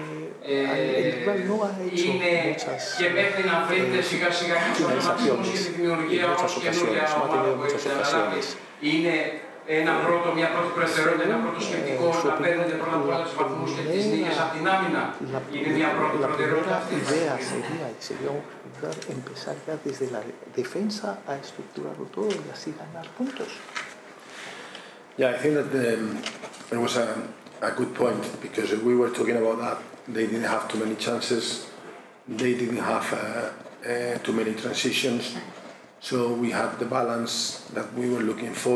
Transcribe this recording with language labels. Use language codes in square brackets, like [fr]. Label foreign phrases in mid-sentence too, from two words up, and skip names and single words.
[el] Είναι και μέχρι να βρείτε σιγά σιγά τους αυτοματισμούς και τη δημιουργία ως καινούρια ομάδα που έχετε αναλάβει. Είναι μια πρώτη προτεραιότητα, ένα πρώτο σκεπτικό να παίρνετε πρώτα απ' όλα τους βαθμούς και τις νίκες από την άμυνα. Είναι μια πρώτη προτεραιότητα αυτή. [es] Empezar ya desde la defensa a estructurarlo todo y así ganar puntos. [en] Yeah, I think that it was a good point because we were talking about that. They didn't have too many chances. They didn't have too many transitions. So we had the balance that we were looking for.